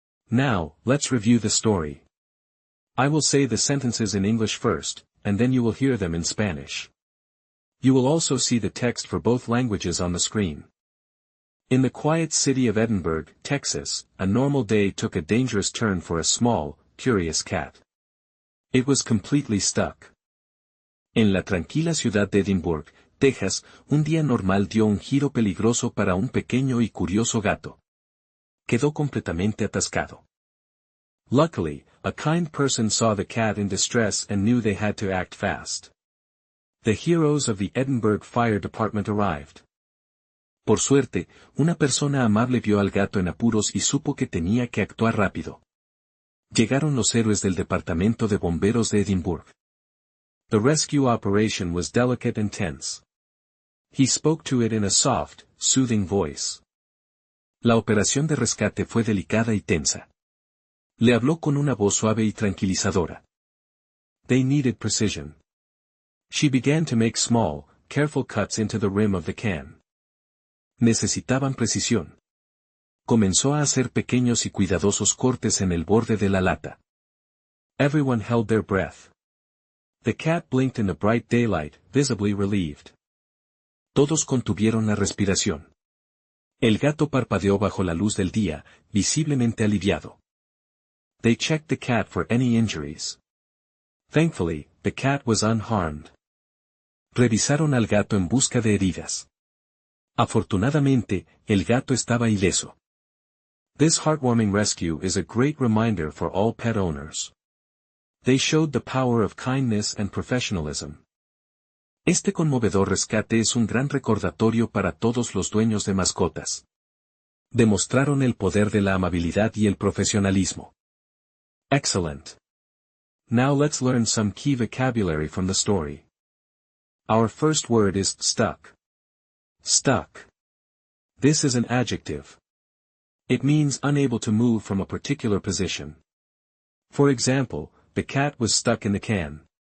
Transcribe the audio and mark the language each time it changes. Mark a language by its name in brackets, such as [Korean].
[English] Now, let's review the story. I will say the sentences in English first, and then you will hear them in Spanish. You will also see the text for both languages on the screen. In the quiet city of Edinburg, Texas, a normal day took a dangerous turn for a small, curious cat. It was completely stuck. [Spanish] En la tranquila ciudad de Edinburg, Texas, un día normal dio un giro peligroso para un pequeño y curioso gato. Quedó completamente atascado. [English] Luckily, a kind person saw the cat in distress and knew they had to act fast. The heroes of the Edinburg Fire Department arrived. [Spanish] Por suerte, una persona amable vio al gato en apuros y supo que tenía que actuar rápido. Llegaron los héroes del Departamento de Bomberos de Edimburgo. [English] The rescue operation was delicate and tense. He spoke to it in a soft, soothing voice. [Spanish] La operación de rescate fue delicada y tensa. Le habló con una voz suave y tranquilizadora. [English] They needed precision. She began to make small, careful cuts into the rim of the can. [Spanish] Necesitaban precisión. Comenzó a hacer pequeños y cuidadosos cortes en el borde de la lata. [English] Everyone held their breath. The cat blinked in the bright daylight, visibly relieved. [Spanish] Todos contuvieron la respiración. El gato parpadeó bajo la luz del día, visiblemente aliviado. [English] They checked the cat for any injuries. Thankfully, the cat was unharmed. [Spanish] Revisaron al gato en busca de heridas. Afortunadamente, el gato estaba ileso. [English] This heartwarming rescue is a great reminder for all pet owners. They showed the power of kindness and professionalism. [Spanish] Este conmovedor rescate es un gran recordatorio para todos los dueños de mascotas. Demostraron el poder de la amabilidad y el profesionalismo. [English] Excellent. Now let's learn some key vocabulary from the story. Our first word is stuck. Stuck. This is an adjective. It means unable to move from a particular position. For example, the cat was stuck in the can.